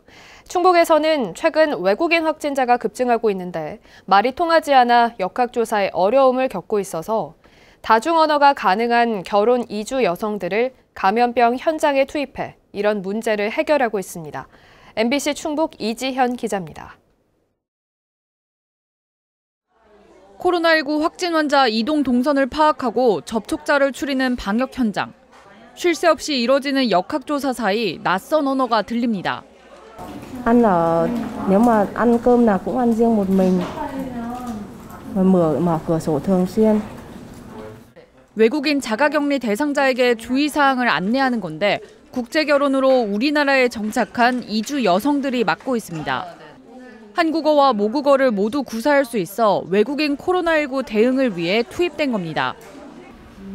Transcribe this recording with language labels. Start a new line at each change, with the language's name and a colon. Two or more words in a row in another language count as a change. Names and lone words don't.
Korean: 충북에서는 최근 외국인 확진자가 급증하고 있는데 말이 통하지 않아 역학조사에 어려움을 겪고 있어서 다중언어가 가능한 결혼 이주 여성들을 감염병 현장에 투입해 이런 문제를 해결하고 있습니다. MBC 충북 이지현 기자입니다. 코로나19 확진 환자 이동 동선을 파악하고 접촉자를 추리는 방역 현장. 쉴 새 없이 이뤄지는 역학조사 사이 낯선 언어가 들립니다.
Vietnamese: Ăn ở nếu mà ăn cơm nào cũng ăn riêng một mình. mở cửa sổ thường xuyên.
Korean: 외국인 자가격리 대상자에게 주의사항을 안내하는 건데 국제 결혼으로 우리나라에 정착한 이주 여성들이 맡고 있습니다. 한국어와 모국어를 모두 구사할 수 있어 외국인 코로나19 대응을 위해 투입된 겁니다.